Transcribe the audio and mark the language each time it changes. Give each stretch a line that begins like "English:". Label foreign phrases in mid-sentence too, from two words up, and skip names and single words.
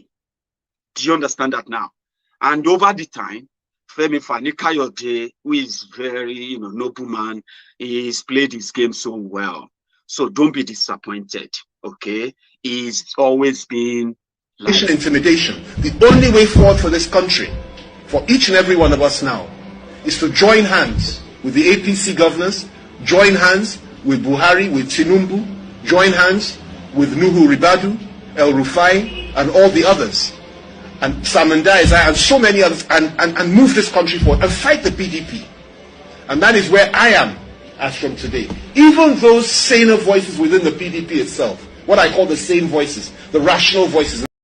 English: Do you understand that now? And over the time, Femi Fani-Kayode, who is very noble man, he's played his game so well. So don't be disappointed, okay? He's always been intimidation. The only way forward for this country, for each and every one of us now, is to join hands with the APC governors, join hands with Buhari, with Tinubu, join hands with Nuhu Ribadu, El Rufai, and all the others, and Samanda Isaiah, and so many others, and move this country forward and fight the PDP. And that is where I am as from today. Even those saner voices within the PDP itself, what I call the sane voices, the rational voices.